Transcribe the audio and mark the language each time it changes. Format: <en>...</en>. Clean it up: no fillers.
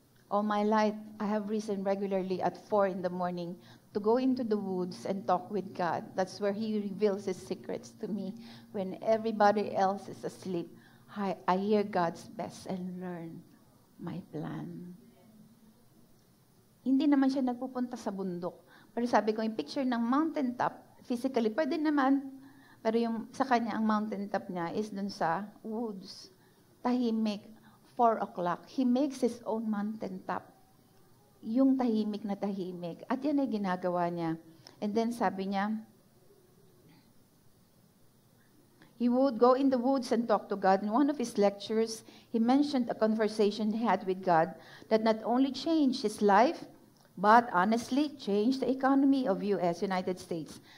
<en>All my life, I have risen regularly at 4 in the morning to go into the woods and talk with God. That's where He reveals His secrets to me. When everybody else is asleep, I hear God's best and learn my plan.</en> <tl>Hindi naman siya nagpupunta sa bundok. Pero sabi ko, yung picture ng mountaintop, physically, pwede naman. Pero yung sa kanya, ang mountaintop niya is dun sa woods. Tahimik.</tl> <en>4 o'clock, he makes his own mountaintop.</en> <tl>Yung tahimik na tahimik. At yan ay ginagawa niya.</tl> <en>And then</en> <tl>sabi niya,</tl> <en>he would go in the woods and talk to God. In one of his lectures, he mentioned a conversation he had with God that not only changed his life, but honestly changed the economy of United States.</en>